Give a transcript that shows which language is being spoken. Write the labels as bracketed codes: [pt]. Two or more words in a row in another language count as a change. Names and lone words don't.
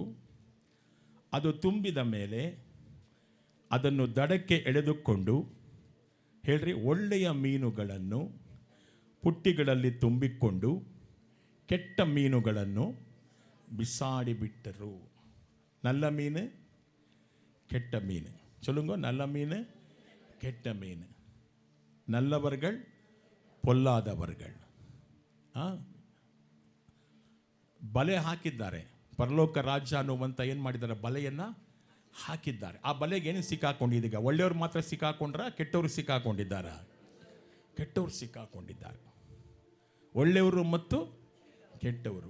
[kn] ಅದು ತುಂಬಿದ ಮೇಲೆ ಅದನ್ನು ದಡಕ್ಕೆ ಎಳೆದುಕೊಂಡು, ಹೇಳ್ರಿ, ಒಳ್ಳೆಯ ಮೀನುಗಳನ್ನು ಪುಟ್ಟಿಗಳಲ್ಲಿ ತುಂಬಿಕೊಂಡು ಕೆಟ್ಟ ಮೀನುಗಳನ್ನು ಬಿಸಾಡಿಬಿಟ್ಟರು. [ta] நல்ல மீன் கெட்ட மீன். சொல்லுங்க, நல்ல மீன் கெட்ட மீன். நல்லவர்கள் பொல்லாதவர்கள். [kn] ಬಲೆ ಹಾಕಿದ್ದಾರೆ. ಪರಲೋಕ ರಾಜ್ಯ ಅನ್ನುವಂಥ ಏನು ಮಾಡಿದ್ದಾರೆ? ಬಲೆಯನ್ನು ಹಾಕಿದ್ದಾರೆ. ಆ ಬಲೆಗೆ ಏನು ಸಿಕ್ಕಾಕೊಂಡಿದ್ದೀಗ? ಒಳ್ಳೆಯವರು ಮಾತ್ರ ಸಿಕ್ಕಾಕೊಂಡ್ರ? ಕೆಟ್ಟವರು ಸಿಕ್ಕಾಕೊಂಡಿದ್ದಾರ? ಕೆಟ್ಟವರು ಸಿಕ್ಕಾಕೊಂಡಿದ್ದಾರೆ. ಒಳ್ಳೆಯವರು ಮತ್ತು ಕೆಟ್ಟವರು.